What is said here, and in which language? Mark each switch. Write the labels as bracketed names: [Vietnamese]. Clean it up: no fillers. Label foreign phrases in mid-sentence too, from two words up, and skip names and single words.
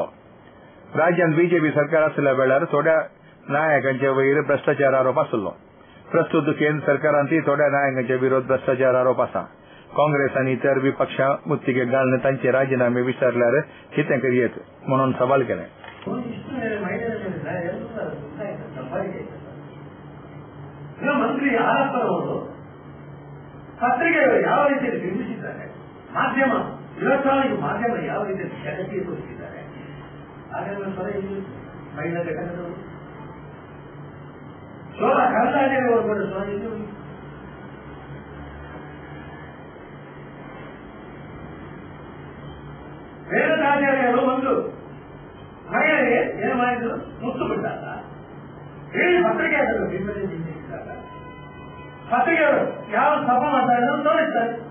[Konkani] राज्यांत बीजेपी सरकार आसल्या वेळार थोड्या नायकांचे वयर भ्रष्टाचार आरोप आसलो। प्रस्तुत केंद्र सरकारांतय थोड्या नायकांचे विरोध भ्रष्टाचार आरोप आसा। काँग्रेस आनी इतर विपक्षां मुत्तिकेक घालून तांचे राजीनामे विचारल्यार कितें करियेत म्हणून सवाल केले। [Kannada] ಇಲ್ಲಿ ಆರಪ್ಪನವರು ಪತ್ರಿಕೆಗಳು ಯಾವ ರೀತಿಯಲ್ಲಿ ಬಿಂಬಿಸಿದ್ದಾರೆ, ಮಾಧ್ಯಮ ಇಲೆಕ್ಟ್ರಾನಿಕ್ ಮಾಧ್ಯಮ ಯಾವ ರೀತಿಯಲ್ಲಿ ಜಗತ್ತಿಗೆ ತೋರಿಸಿದ್ದಾರೆ. ಹಾಗಾದ್ರೆ ಸ್ವರ ಇಲ್ಲಿ ಮಹಿಳಾ ಘಟಕದವರು ಶೋಭಾ ಕರಂದ್ಲಾಜೆಯವರು ಕೂಡ ಸ್ವರ ಇಲ್ಲಿ ರೇಣುಕಾಚಾರ್ಯರು ಒಂದು ಮಹಿಳೆಗೆ ಏನು ಮಾಡಿದ್ರು, ಮುತ್ತು ಬಿಟ್ಟಾಗ ಹೇಳಿ ಪತ್ರಿಕೆಗಳು ಬಿಂಬಿಸಿದಾಗ ಪತ್ರಿಕೆಗಳು ಯಾವ ತಪ್ಪ ಮಾತಾಡಿದ್ರು ತೋರಿಸ್ತಾರೆ.